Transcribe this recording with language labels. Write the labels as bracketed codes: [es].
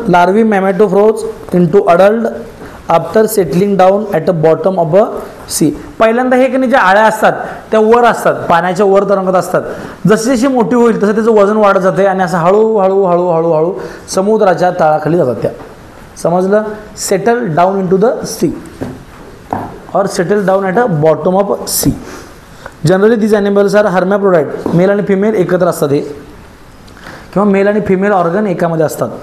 [en] Larvae metamorphose into adult after settling down at a bottom of a sea. [mr] पहिल्यांदा हे की नाही ज्या आळ्या असतात त्या वर असतात, पाण्याच्या वर तरंगत असतात. जशी जशी मोठी होईल तसं त्याचं वजन वाढत जाते आणि असं हळूहळू हळूहळू हळू समुद्राच्या तळाखाली जातात त्या. समजलं? [en] Settle down into the sea. or settle down at a bottom of sea. Generally these animals are hermaphrodite. [mr] Mail आणि फिमेल एकत्र असतात हे, किंवा मेल आणि फिमेल ऑर्गन एकामध्ये असतात.